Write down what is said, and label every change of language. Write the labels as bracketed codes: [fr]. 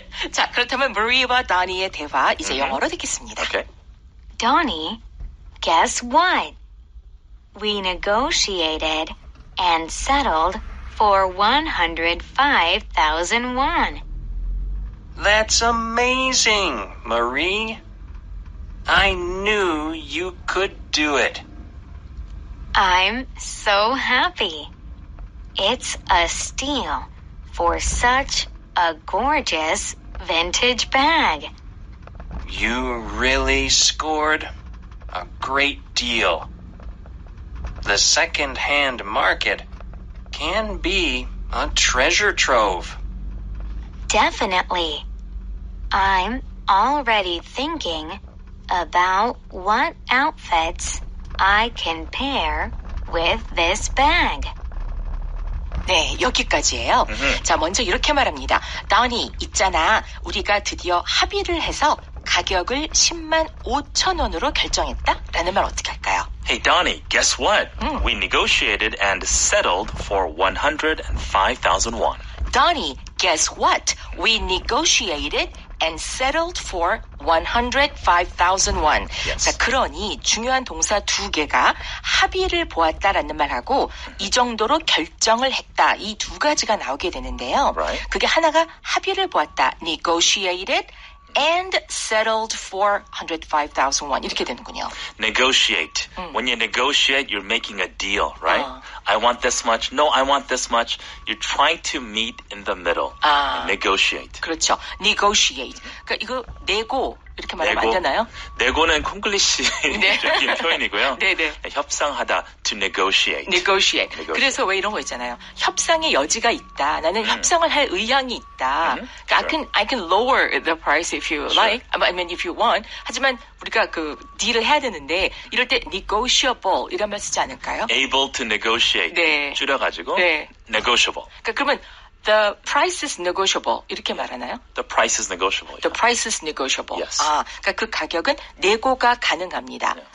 [ko] 자, 그렇다면 Marie와 Donnie의 대화 이제 영어로 듣겠습니다. [en] Okay. Donnie, guess what? We negotiated and settled for 105,000 won. That's amazing, Marie. I knew you could do it. I'm so happy. It's a steal for such a gorgeous vintage bag. You really scored a great deal. The second-hand market can be a treasure trove. Definitely. I'm already thinking about what outfits I can pair with this bag. [ko] 네, 여기까지예요. 자, 먼저 이렇게 말합니다. Donnie, 있잖아. 우리가 드디어 합의를 해서 가격을 10만 5천 원으로 결정했다? 라는 말 어떻게 할까요? [en] Hey, Donnie, guess what? We negotiated and settled for 105,000 won. Donnie, guess what? We negotiated and settled for 105,000 won. Yes. [ko] 자, 그러니 중요한 동사 두 개가 합의를 보았다라는 말하고 이 정도로 결정을 했다. 이 두 가지가 나오게 되는데요. [en] Right. [ko] 그게 하나가 합의를 보았다. [en] negotiated and settled for 105,000 won. [ko] 이렇게 되는군요. [en] Negotiate. When you negotiate, you're making a deal, right? I want this much. No, I want this much. You're trying to meet in the middle. And negotiate. [ko] 그렇죠. negotiate. 그러니까 이거 내고 이렇게 말하면 안 되나요? 내고는 콩글리시적인 표현이고요. 네네. 협상하다, [en] to negotiate. negotiate. [ko] 그래서 왜 이런 거 있잖아요. 협상의 여지가 있다. 나는 협상을 할 의향이 있다. 그러니까 [en] I can lower the price if you like. I mean, if you want. [ko] 하지만 우리가 그 딜을 해야 되는데 이럴 때 negotiable 이런 말 쓰지 않을까요? [en] Able to negotiate. [ko] 네. 줄여가지고 네. [en] negotiable. [ko] 그러니까 그러면 [en] the price is negotiable [ko] 이렇게 말하나요? [en] The price is negotiable. The price is negotiable. Yes. [ko] 그러니까 그 가격은 내고가 가능합니다.